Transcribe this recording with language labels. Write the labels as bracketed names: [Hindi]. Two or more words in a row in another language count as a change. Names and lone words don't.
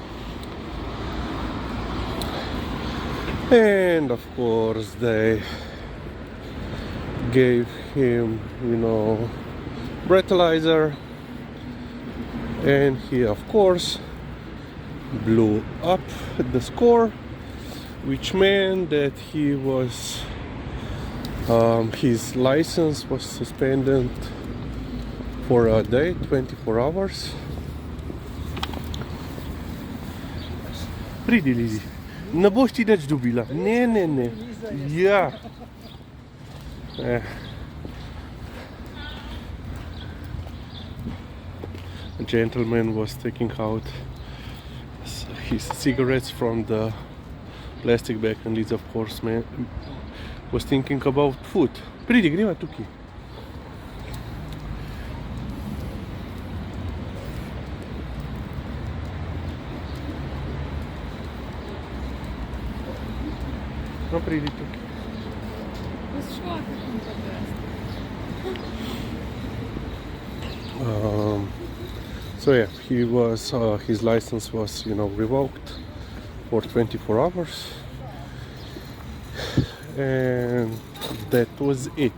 [English] And of course they gave him, breathalyzer, and he of course blew up the score, which meant that he was his license was suspended for a day, 24 hours. [Slovenian] Pridi, Lizi. Ne boš ti nič dobila. Ne. Ja. [English] A gentleman was taking out his cigarettes from the plastic bag, and Liza, of course, was thinking about food. [Slovenian] Pridi, greva tukaj. No, pridi tukaj. [English] So yeah, he was his license was revoked for 24 hours, and that was it.